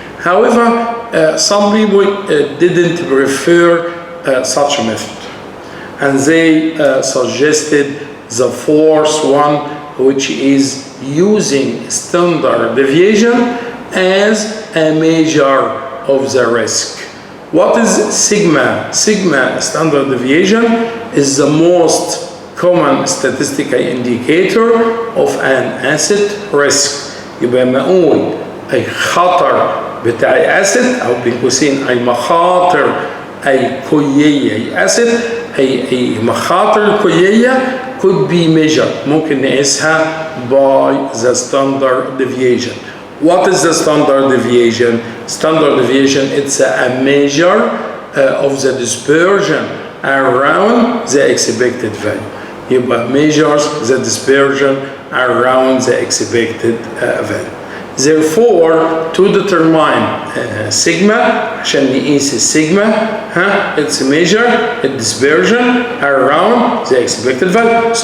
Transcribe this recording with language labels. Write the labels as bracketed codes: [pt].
[en] However, some people didn't prefer such a method, and they suggested the fourth one, which is using standard deviation as a measure of the risk. What is sigma? Sigma standard deviation is the most common statistical indicator of an asset risk. [ar] يبقى لما اقول اي خطر بتاع asset او بين قوسين اي مخاطر اي كلية اي asset اي مخاطر كلية [en] could be measured [ar] ممكن نقيسها [en] by the standard deviation. What is the standard deviation? Standard deviation, it's a measure of the dispersion around the expected value. يبقى measures the dispersion around the expected value. Therefore, to determine sigma, [ar] عشان نقيس السيجما, [en] it's a measure the dispersion around the expected value.